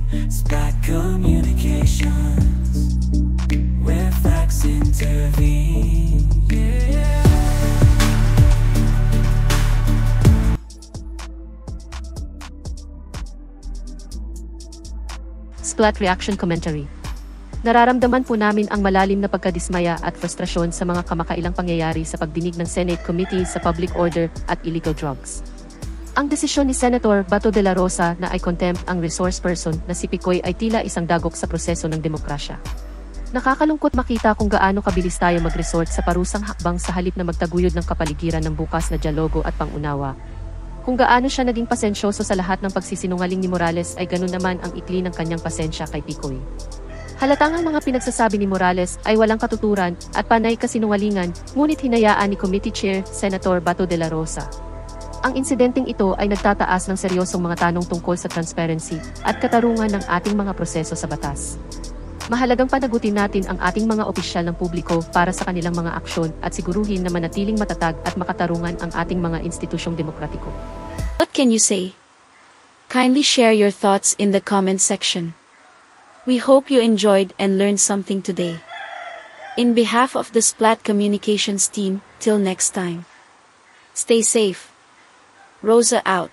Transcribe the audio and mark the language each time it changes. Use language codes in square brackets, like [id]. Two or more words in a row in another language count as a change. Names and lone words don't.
[en] Splat Communications, where facts intervene. Yeah. Splat Reaction Commentary. [tl] Nararamdaman po namin ang malalim na pagkadismaya at frustrasyon sa mga kamakailang pangyayari sa pagdinig ng Senate Committee sa Public Order at Illegal Drugs. Ang desisyon ni Senator Bato de la Rosa na i-contempt ang [en] resource person [tl] na si Picoy ay tila isang dagok sa proseso ng demokrasya. Nakakalungkot makita kung gaano kabilis tayo mag-resort sa parusang hakbang sa halip na magtaguyod ng kapaligiran ng bukas na dialogo at pangunawa. Kung gaano siya naging pasensyoso sa lahat ng pagsisinungaling ni Morales ay ganun naman ang ikli ng kanyang pasensya kay Picoy. Halatang ang mga pinagsasabi ni Morales ay walang katuturan at panay kasinungalingan, ngunit hinayaan ni [en] Committee Chair [tl] Senator Bato de la Rosa. Ang insidenteng ito ay nagtataas ng seryosong mga tanong tungkol sa transparency at katarungan ng ating mga proseso sa batas. Mahalagang panagutin natin ang ating mga opisyal ng publiko para sa kanilang mga aksyon at siguruhin na manatiling matatag at makatarungan ang ating mga institusyong demokratiko. [en] What can you say? Kindly share your thoughts in the comment section. We hope you enjoyed and learned something today. In behalf of the Splat Communications team, till next time. Stay safe. Rosa out.